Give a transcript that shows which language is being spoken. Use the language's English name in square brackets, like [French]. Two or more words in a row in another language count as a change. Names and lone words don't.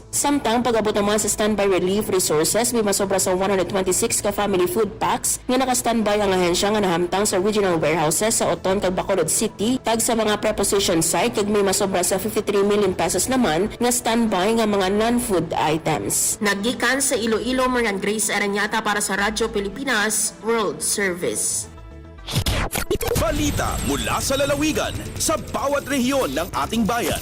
[Hiligaynon] Samtang pag-abot naman sa [English] standby relief resources, [Hiligaynon] may masobra sa 126 ka [English] family food packs [Hiligaynon] nga naka-standby ang ahensya nga nahamtang sa [English] regional warehouses [Hiligaynon] sa Oton kag Bacolod City, kag sa mga [English] preposition site [Hiligaynon] kag may masobra sa 53 [English] million pesos [Hiligaynon] naman nga standby nga mga [English] non-food items. [Hiligaynon] Nagikan sa Iloilo, Marian Grace Aranyata para sa Radyo Pilipinas World Service. [Filipino] Balita mula sa lalawigan sa bawat rehiyon ng ating bayan.